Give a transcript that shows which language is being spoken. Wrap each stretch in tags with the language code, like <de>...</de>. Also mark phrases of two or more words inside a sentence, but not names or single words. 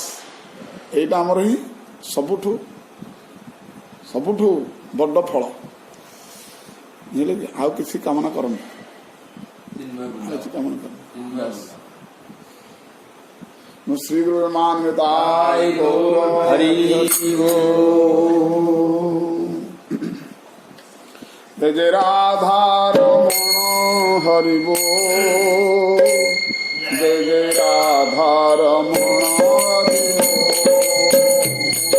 <or>ଏଇଟା ଆମର ହିଁ ସବୁଠୁ ବଡ ଫଳ। ବୁଝିଲେ କି? ଆଉ କିଛି କାମନା କରନ୍ତୁ, କିଛି କାମନା କରନ୍ତୁ। ଶ୍ରୀ ଗୁରୁ ମାନ୍ୟତାୟ ହରି</or> <hi>जय जय राधा रमण हरि बोल, जय जय राधा रमण हरि बोल,</hi>